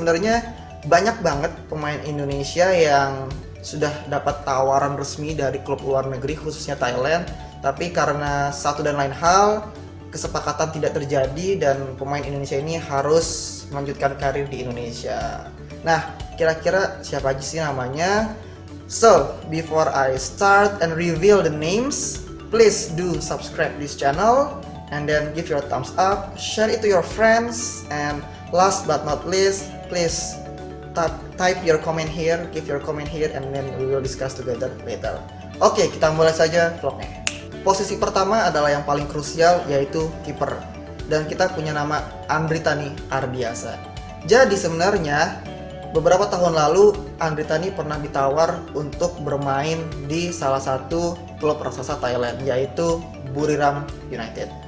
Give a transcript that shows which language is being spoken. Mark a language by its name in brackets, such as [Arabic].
[Indonesian] Sebenarnya banyak banget pemain Indonesia yang sudah dapat tawaran resmi dari klub luar negeri, khususnya Thailand, tapi karena satu dan lain hal kesepakatan tidak terjadi dan pemain Indonesia ini harus melanjutkan karir di Indonesia. Nah, kira-kira siapa aja sih namanya? [English] So, before I start and reveal the names, please do subscribe this channel and then give your thumbs up, share it to your friends, and last but not least, please type your comment here, give your comment here, and then we will discuss together later. [Indonesian] Oke, kita mulai saja vlognya. Posisi pertama adalah yang paling krusial, yaitu kiper. Dan kita punya nama Andritani Ardiasa. Jadi sebenarnya beberapa tahun lalu Andritani pernah ditawar untuk bermain di salah satu klub raksasa Thailand, yaitu Buriram United.